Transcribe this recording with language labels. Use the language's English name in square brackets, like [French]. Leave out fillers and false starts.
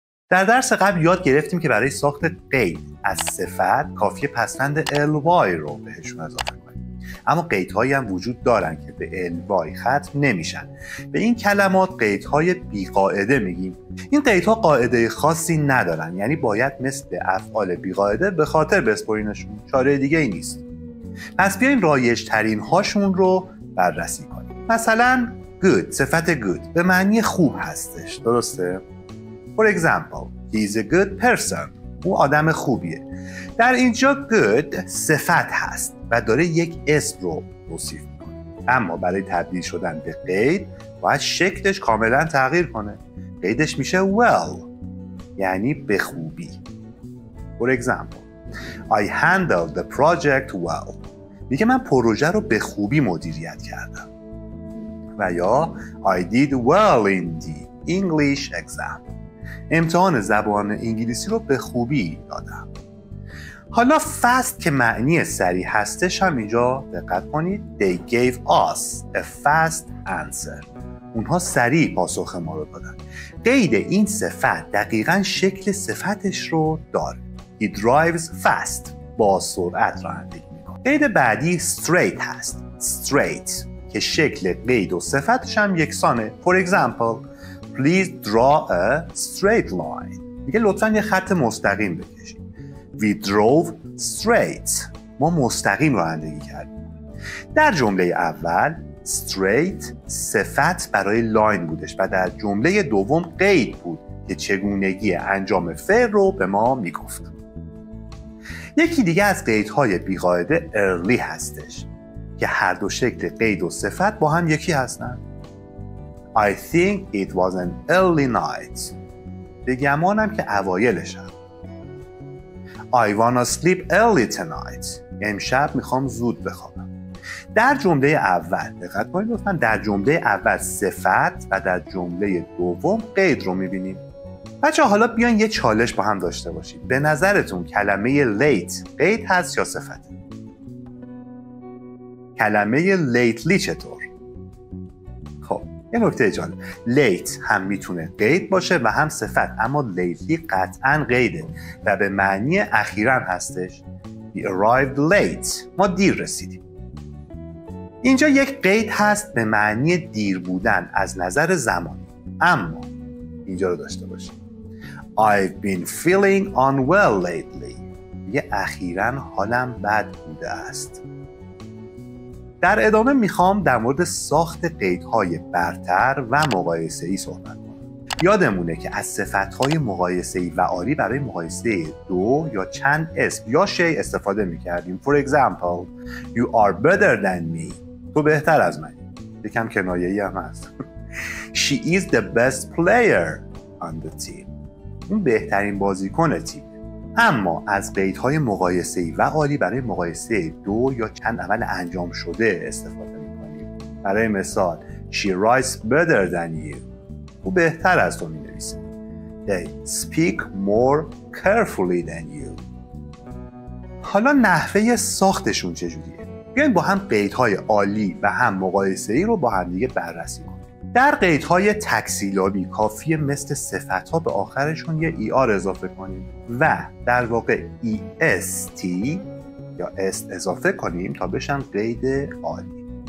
[Persian] در درس قبل یاد گرفتیم که برای ساخت قید از صفت کافیه پسوند ly رو بهشون اضافه کنیم، اما قیدهایی هم وجود دارن که به ly ختم نمیشن. به این کلمات قیدهای بیقاعده میگیم. این قیدها قاعده خاصی ندارن، یعنی باید مثل افعال بیقاعده به خاطر بسپرینشون، چاره دیگه ای نیست. پس بیاین رایج ترین هاشون رو بررسی کنیم. مثلا good، صفت good به معنی خوب هستش، درسته؟ [English] For example, he is a good person. [Persian] او آدم خوبیه. در اینجا good صفت هست و داره یک اسم رو توصیف میکنه، اما برای تبدیل شدن به قید باید شکلش کاملا تغییر کنه. قیدش میشه well، یعنی به خوبی. [English] For example, I handled the project well. [Persian] میگه من پروژه رو به خوبی مدیریت کردم. و یا [English] I did well in the English exam. [Persian] امتحان زبان انگلیسی رو به خوبی دادم. حالا fast که معنی سریع هستش هم اینجا دقت کنید. [English] They gave us a fast answer. [Persian] اونها سریع پاسخ ما رو دادن. قید این صفت دقیقاً شکل صفتش رو داره. [English] He drives fast. [Persian] با سرعت رانندگی میکنه. قید بعدی straight هست. Straight که شکل قید و صفتش هم یکسانه. [English] For example, please draw a straight line. [Persian] میگه لطفاً یه خط مستقیم بکشید. [English] We drove straight. [Persian] ما مستقیم رانندگی کردیم. در جمله اول straight صفت برای لاین بودش و در جمله دوم قید بود که چگونگی انجام فعل رو به ما میگفت. یکی دیگه از قیدهای بیقاعده early هستش که هر دو شکل قید و صفت با هم یکی هستن. [English] I think it was an early night. [Persian] به گمانم که اوایل شب. [English] I wanna sleep early tonight. [Persian] امشب میخوام زود بخوابم. در جمله اول دقت کنید لطفاً، در جمله اول صفت و در جمله دوم قید رو میبینیم. بچه‌ها حالا بیان یه چالش با هم داشته باشید. به نظرتون کلمه late قید هست یا صفت؟ کلمه lately چطور؟ خب یه نکته جالب، late هم میتونه قید باشه و هم صفت، اما lately قطعاً قیده و به معنی اخیراً هستش. [English] We arrived late. [Persian] ما دیر رسیدیم. اینجا یک قید هست به معنی دیر بودن از نظر زمانی، اما اینجا رو داشته باشیم. [English] I've been feeling unwell lately. [Persian] یه اخیراً حالم بد بوده است. در ادامه میخوام در مورد ساخت قیدهای برتر و مقایسه‌ای صحبت کنم. یادمونه که از صفتهای مقایسه‌ای و عالی برای مقایسه دو یا چند اسم یا شی استفاده میکردیم. [English] For example, you are better than me. [Persian] تو بهتر از منی. یکم کنایه‌ای هم هست. [English] She is the best player on the team. [Persian] اون بهترین بازیکن تیم. اما از قیدهای مقایسه‌ای و عالی برای مقایسه دو یا چند عمل انجام شده استفاده می‌کنیم. برای مثال [English] She writes better than you. [Persian] او بهتر از تو می‌نویسه. [English] They speak more carefully than you. [Persian] حالا نحوه ساختشون چجوریه؟ بیاین با هم قیدهای عالی و هم مقایسه‌ای رو با هم دیگه بررسی کنیم. در قیدهای تکسیلابی کافیه مثل صفت‌ها به آخرشون یه ER اضافه کنیم و در واقع EST یا est اضافه کنیم تا بشن قید عالی.